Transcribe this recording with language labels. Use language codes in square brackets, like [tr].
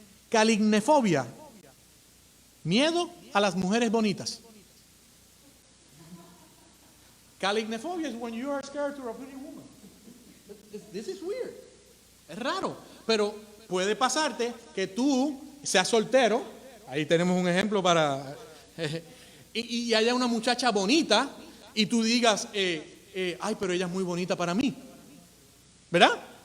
[es] Calignefobia. Miedo a las mujeres bonitas. [en] Calignefobia is when you are scared to a pretty woman. This is weird. [es] Es raro, pero puede pasarte que tú seas soltero. Ahí tenemos un ejemplo para... y haya una muchacha bonita y tú digas, ay, pero ella es muy bonita para mí. ¿Verdad?